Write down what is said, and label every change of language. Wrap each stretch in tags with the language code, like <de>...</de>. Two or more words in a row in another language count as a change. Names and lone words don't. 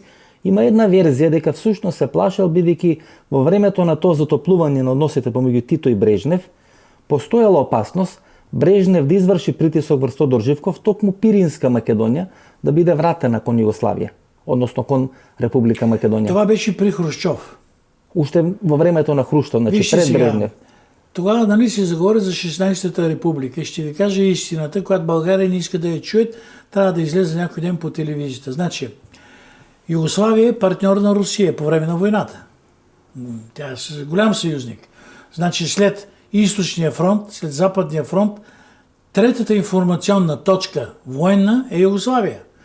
<mk>Има една верзија дека всушност се плашел бидејќи во времето на тоа затоплување на односите помеѓу Тито и Брежнев постојала опасност Брежнев да изврши притисок врз Тодор Живков токму Пиринска Македонија да биде вратена кон Југославија, односно кон Република Македонија.</mk> <bg>Това беше при Хрушчов.</bg> <mk>Уште во времето на Хрушчов, значи пред Брежнев.</mk> <bg>Тогава нали се заговори за 16-та република. Ще ви кажа истината, когато България не иска да я чуят, трябва да излезе някой ден по телевизията. Значи, Югославия е партньор на Русия по време на войната. Тя е голям съюзник. Значи след Източния фронт, след Западния фронт, третата информационна точка военна е Югославия.</bg>